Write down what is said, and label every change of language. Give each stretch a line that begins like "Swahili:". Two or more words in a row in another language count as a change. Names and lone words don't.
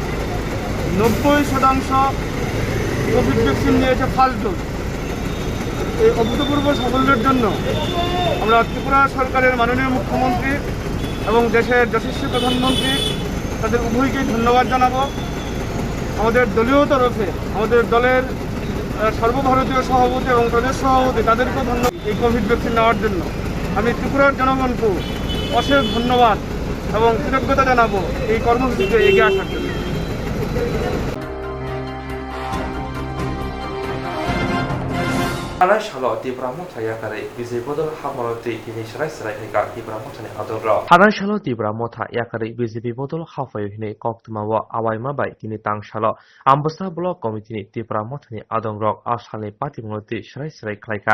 Bangla: 90%
English: covid vaccine
Bangla: নিয়েছে
English: first dose
Bangla: এই অভূতপূর্ব সাফল্যের জন্য আমরা ত্রিপুরা সরকারের মাননীয় মুখ্যমন্ত্রী এবং দেশের যশস্বী প্রধানমন্ত্রী তাদের উভয়কেই ধন্যবাদ জানাবো আমাদের দলীয় তরফে আমাদের দলের সর্বভারতীয় সভাপতি এবং প্রদেশ সভাপতি তাদেরকেও ধন্যবাদ এই
English: covid vaccine
Bangla: নেওয়ার জন্য আমি ত্রিপুরার জনগণকে অশেষ ধন্যবাদ এবং কৃতজ্ঞতা জানাবো এই কর্মসূচিতে এগিয়ে আসার জন্য
Kok Borok: Hanan shalo Tiripura Motha yakare BJP bodol hamaroti hini sarai haika Tiripura Motha ni adorro. Hanan shalo Tiripura Motha yakare BJP bodol hafayo hini koktwma wa awaima bai tini tang shalo Ambassa Block Committee ni Tiripura Motha ni adongrok ashalni party moti sarai khlaika.